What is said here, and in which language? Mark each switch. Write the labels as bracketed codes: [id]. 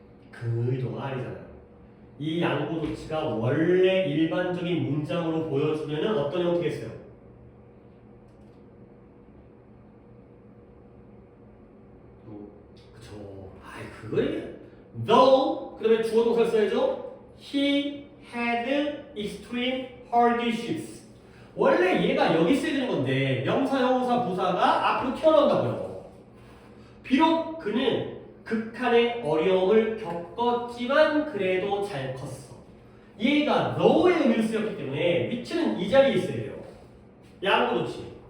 [ko] 그 의도가 아니잖아요. 이 양보 도치가 원래 일반적인 문장으로 보여주면 어떤 형태겠어요? 그쵸. 아이, 그걸 though 그 다음에 주어 동사를 써야죠. [en] He had extreme hardships. [ko] 원래 얘가 여기 써야 되는 건데 명사, 형용사, 부사가 앞으로 튀어나온다고요. 비록 그는 극한의 어려움을 겪었지만 그래도 잘 컸어. 얘가 너의 의미를 쓰였기 때문에 위치는 이 자리에 있어야 돼요. 양보 도치.